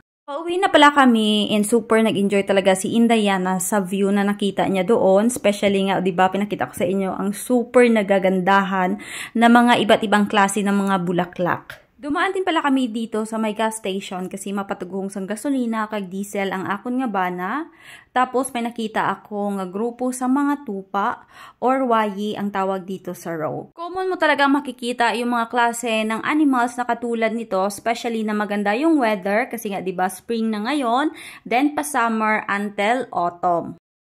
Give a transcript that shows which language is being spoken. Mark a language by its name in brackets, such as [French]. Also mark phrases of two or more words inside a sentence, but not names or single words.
[Filipino] Pauwi na pala kami and super nag-enjoy talaga si Indayana sa view na nakita niya doon. Especially nga, di ba, pinakita ko sa inyo ang super nagagandahan na mga iba't ibang klase ng mga bulaklak. Dumaan din pala kami dito sa may gas station kasi [Hiligaynon] mapatugong sang gasolina kag diesel ang akon nga bana. [Filipino] Tapos may nakita ako nga grupo sa mga tupa or wayi ang tawag dito sa row. Common mo talaga makikita yung mga klase ng animals na katulad nito, especially na maganda yung weather kasi nga 'di ba spring na ngayon, then pa summer until autumn.